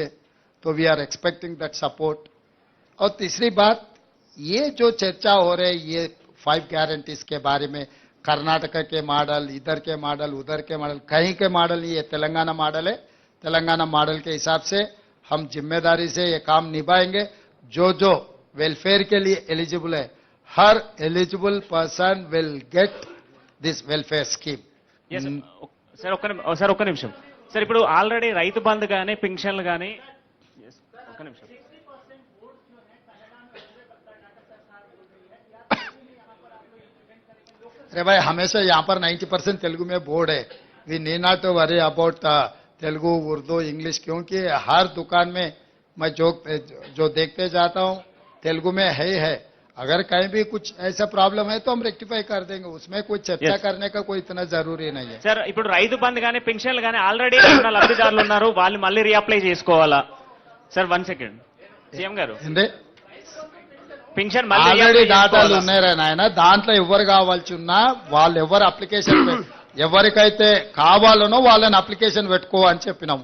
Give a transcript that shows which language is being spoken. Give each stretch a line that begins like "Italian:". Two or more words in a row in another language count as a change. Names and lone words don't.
Hindi: तो
English: we are expecting that support.
Hindi: और तीसरी बात, ये जो चर्चा हो रही है ये 5 गारंटीज के बारे में, कर्नाटक के मॉडल, इधर के मॉडल, उधर के मॉडल, कहीं के मॉडल, ये तेलंगाना मॉडल है. तेलंगाना मॉडल के हिसाब से हम जिम्मेदारी से ये काम निभाएंगे. जो जो वेलफेयर के लिए एलिजिबल है, हर
English: eligible person will get this welfare scheme.
Telugu: సార్ ఒక్క నిమిషం సార్, ఇప్పుడు ఆల్రెడీ రైతు బంధు కానీ పింఛన్లు కానీ ఒక్క నిమిషం
Hindi: अरे भाई, हमेशा यहाँ पर 90% तेलुगु में बोर्ड है.
English: we need not to worry about Telugu, Urdu, English,
Hindi: क्योंकि हर दुकान में मैं जो देखते जाता हूँ तेलुगु में है. अगर कहीं भी कुछ ऐसा प्रॉब्लम है तो हम रेक्टिफाई कर देंगे, उसमें कोई चर्चा करने का कोई इतना जरूरी नहीं है.
Telugu: సార్ ఇప్పుడు రైతు బంధు కానీ పింఛన్లు కానీ ఆల్రెడీ ఉన్న లబ్ధిదారులు ఉన్నారు, వాళ్ళు మళ్ళీ రీఅప్లై చేసుకోవాలా? సార్ 1 సెకండ్ సీఎం గారు, ఏంటి పింఛన్ మళ్ళీ ఆల్రెడీ reapply డాటాలు చేసుకోవాలా? ఉన్నాయి నాయన, దాంట్లో ఎవరు కావాల్సి ఉన్నా వాళ్ళు ఎవరు అప్లికేషన్ ఎవరికైతే కావాలనో వాళ్ళని అప్లికేషన్ పెట్టుకో అని చెప్పినాం.